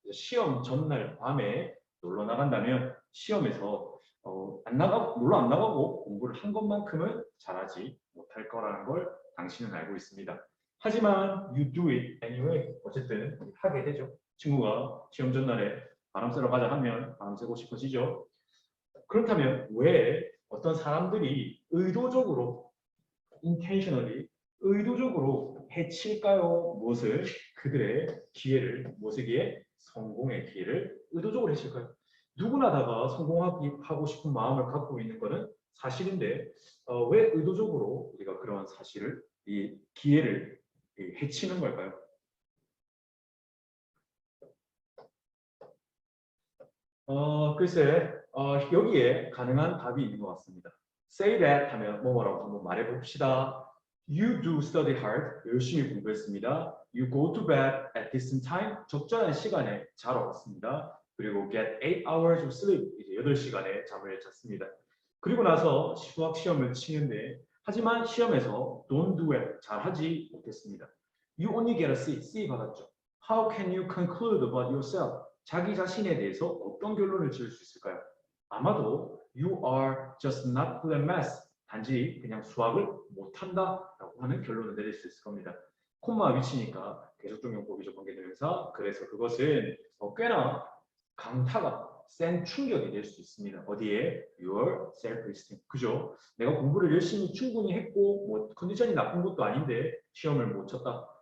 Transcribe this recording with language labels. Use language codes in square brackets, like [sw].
[ko] 시험 전날 밤에 놀러 나간다면 시험에서 놀러 안 나가고 공부를 한 것만큼은 잘하지 못할 거라는 걸 당신은 알고 있습니다. 하지만 [en] you do it anyway. [ko] 어쨌든 하게 되죠. 친구가 시험 전날에 바람 쐬러 가자 하면 바람 쐬고 싶어지죠. 그렇다면 왜 어떤 사람들이 의도적으로 intentionally 의도적으로 해칠까요? 무엇을? 그들의 기회를, 무엇의 기회? 성공의 기회를 의도적으로 해칠까요? 누구나 다가 성공하고 싶은 마음을 갖고 있는 것은 사실인데 왜 의도적으로 우리가 그런 사실을, 이 기회를 해치는 걸까요? 글쎄, 여기에 가능한 답이 있는 것 같습니다. [en] Say that [ko] 하면 뭐라고 한번 말해봅시다. [en] You do study hard, [ko] 열심히 공부했습니다. [en] You go to bed at decent time, [ko] 적절한 시간에 자러 갔습니다. 그리고 [en] get 8 hours of sleep, [ko] 이제 8시간의 잠을 잤습니다. 그리고 나서 수학 시험을 치는데 하지만 시험에서 [en] don't do it, [ko] 잘하지 못했습니다. [en] You only get a C, [ko] C 받았죠. [en] How can you conclude about yourself? [ko] 자기 자신에 대해서 어떤 결론을 지을 수 있을까요? 아마도 [en] you are just not good at math. [ko] 단지 그냥 수학을 못한다라고 하는 결론을 내릴 수 있을 겁니다. 콤마가 위치니까 계속적용법이죠. 관계대명사. 그래서 그것은 꽤나 강타가 센 충격이 될 수 있습니다. 어디에? [en] Your self-esteem. [ko] 그죠? 내가 공부를 열심히 충분히 했고 뭐 컨디션이 나쁜 것도 아닌데 시험을 못 쳤다.